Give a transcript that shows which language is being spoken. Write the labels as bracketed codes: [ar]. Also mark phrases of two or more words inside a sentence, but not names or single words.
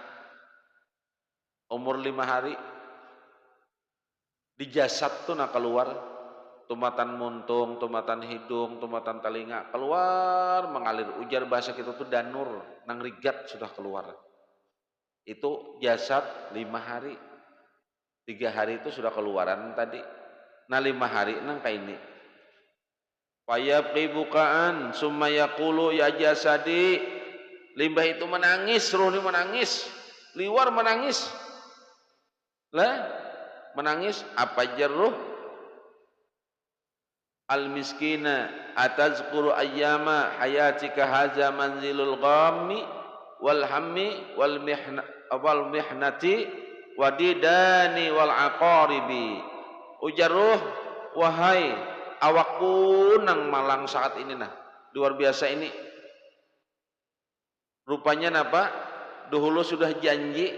[bjn] Umur 5 hari di jasad tuh nak keluar, tumatan muntung, tumatan hidung, tumatan telinga keluar mengalir. Ujar bahasa kita tuh danur, nang rigat sudah keluar. Itu jasad 5 hari. 3 hari itu sudah keluaran tadi. Nah 5 hari nang kayak ini. [ar] فيبقى بكاءً ثم يقول يا جسدي. [bjn] Limbah itu menangis, ruh ini menangis, liwar menangis. Lah, menangis apa jeruh? [ar] المسكين أتذكر أيام حياتك هذا منزل الغم والهم والمحنة والديدان والأقارب. [bjn] Ujaruh, wahai awakku nang malang saat ini nah, luar biasa ini. Rupanya napa? Dahulu sudah janji.